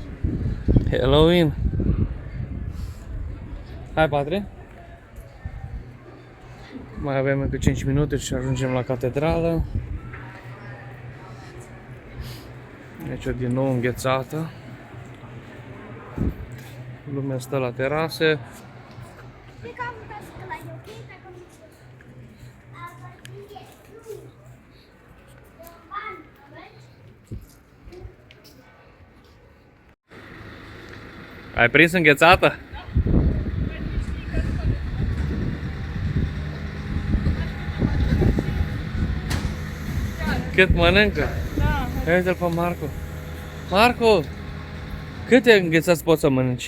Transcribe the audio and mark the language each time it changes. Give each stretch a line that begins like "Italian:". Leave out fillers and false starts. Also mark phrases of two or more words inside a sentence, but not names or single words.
Romanian: Halloween. Hai, Patri. Mai avem încă 5 minute și ajungem la catedrală. Aici din nou înghețată. Lumea stă la terase.
German: Wir kaufen das gleich, okay? Da kommt es. Aber die jetzt du. Der Mann, aber
Romanian: Ai prins înghețată? Cât mănâncă? Da. Ia uite-l pe Marco. Marco! Câte înghețați poți să mănânci?